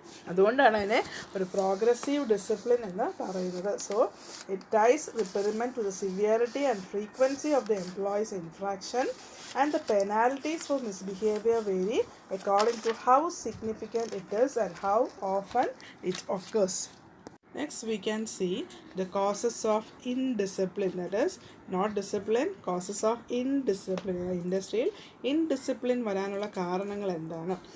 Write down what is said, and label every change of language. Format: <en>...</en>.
<ml>അതുകൊണ്ടാണ് അതിനെ ഒരു പ്രോഗ്രസീവ് ഡിസിപ്ലിൻ എന്ന് പറയുന്നത്.</ml> <en>So it ties reprimand to the severity and frequency of the employees infraction and the penalties for misbehaviour vary according to how significant it is and how often it occurs. Next, we can see the causes of indiscipline, that is, not discipline, causes of indiscipline.</en> <ml>ഇൻഡസ്ട്രിയിൽ indiscipline വരാനുള്ള കാരണങ്ങൾ എന്താണ്?</ml>